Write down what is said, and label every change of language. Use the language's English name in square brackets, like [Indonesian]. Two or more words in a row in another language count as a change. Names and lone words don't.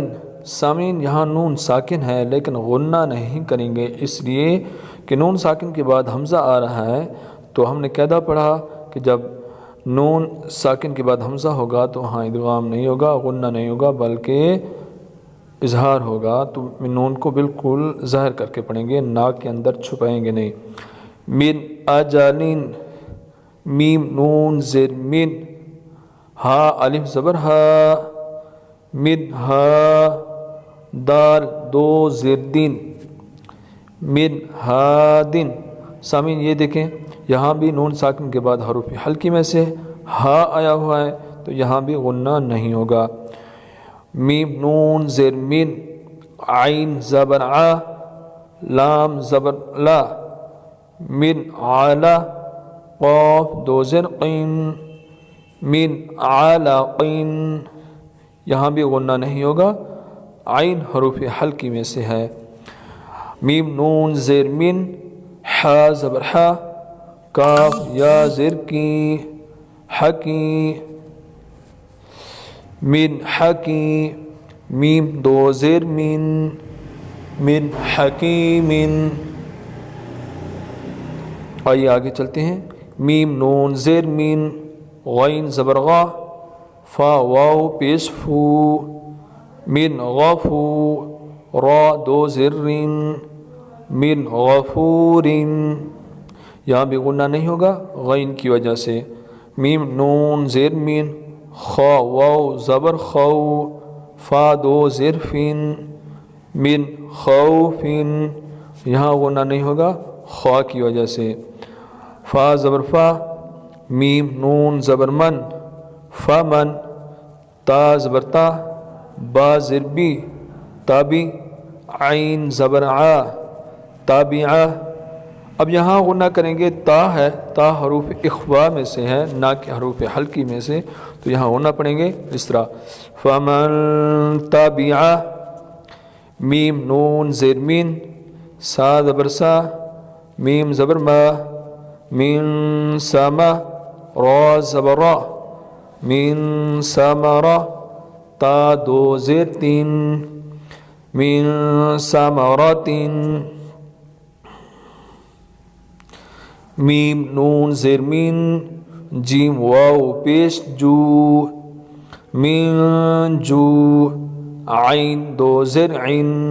[Urdu] سامعین، یہاں نون ساکن ہے لیکن غنہ نہیں کریں گے، اس لیے کہ نون ساکن کے بعد حمزہ آ رہا ہے. تو ہم نے قاعدہ پڑھا کہ جب نون ساکن کے بعد حمزہ ہوگا تو وہاں ادغام نہیں ہوگا، غنہ نہیں ہوگا، بلکہ اظہار ہوگا. تو نون کو بالکل ظاہر کر کے پڑھیں گے، ناک کے اندر چھپائیں گے نہیں. [Arabic] من آجالین، [Urdu] میم نون زیر من، ہا الف زبر ہا، من ہا، دال 2 زیر دین، [Arabic] من ہادن. [Urdu] سامعین یہ دیکھیں، یہاں بھی نون ساکن کے بعد حروف حلقی میں سے ہا آیا ہوا ہے تو یہاں بھی غنہ نہیں ہوگا. میم نون زیر من، عین زبر ع، لام زبر لا، من علا، قاف 2 زیر قین، [Arabic] من علاقین. [Urdu] یہاں بھی غنہ نہیں ہوگا، عین حروف حلقی میں سے ہے. میم نون زیر من، حا زبر حا، کاف یا زیر کی، حکی، من حکی، میم 2 زیر من، [Arabic] من حکیمن. [Urdu] آئیے آگے چلتے ہیں. میم نون زیر من، غین زبر غا، فا واو پیش فو، من غفو، را 2 زیر رین، [Arabic] من غفورن. [Urdu] یہاں بھی غنہ نہیں ہوگا غین کی وجہ سے. میم نون زیر من، خا واو زبر خو، فا 2 زیر فین، [Arabic] من خوفن. [Urdu] یہاں غنہ نہیں ہوگا خا کی وجہ سے. فا زبر فا، میم نون زبر من، فمن، تا زبر تا، با زیر بی، تابی، عین زبر ع، تابعہ. اب یہاں غنہ کریں گے، تا ہے، تا حروف اخفاء میں سے ہے نہ کہ حروف حلقی میں سے، تو یہاں غنہ پڑھیں گے اس طرح [Arabic] فمن تابعہ. [Urdu] میم نون زیر مین، سا زبر سا، میم زبر ما، من سما، را زبر را، من سمرا، تا 2 زیر تین، [Arabic] من سمرات. [Urdu] میم نون زیر مین، جیم واو پیش جو من جو عین دو زر عین